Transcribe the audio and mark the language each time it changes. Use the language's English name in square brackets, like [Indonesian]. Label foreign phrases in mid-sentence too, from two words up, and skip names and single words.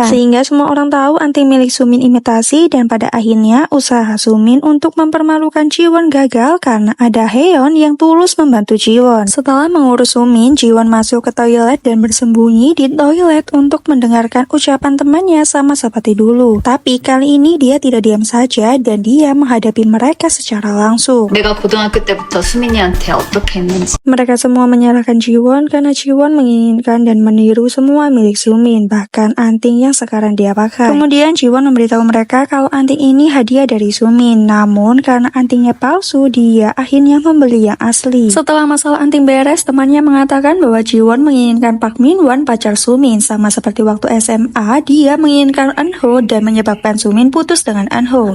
[Indonesian] Sehingga semua orang tahu anting milik Sumin imitasi dan pada akhirnya usaha Sumin untuk mempermalukan Jiwon gagal karena ada Hyun yang tulus membantu Jiwon. Setelah mengurus Sumin, Jiwon masuk ke toilet dan bersembunyi di toilet untuk mendengarkan ucapan temannya sama seperti dulu. Tapi kali ini dia tidak diam saja dan dia menghadapi mereka secara langsung. [Korean] 내가 고등학교 때부터 수민이한테 어떻게 했는지. [Indonesian] Mereka semua menyalahkan Jiwon karena Jiwon menginginkan dan meniru semua milik Sumin, bahkan anting yang sekarang dia pakai. Kemudian Jiwon memberitahu mereka kalau anting ini hadiah dari Sumin, namun karena antingnya palsu, dia akhirnya membeli yang asli. Setelah masalah anting beres, temannya mengatakan bahwa Jiwon menginginkan Park Minhwan pacar Sumin, sama seperti waktu SMA dia menginginkan Eun-ho dan menyebabkan Sumin putus dengan Eun-ho.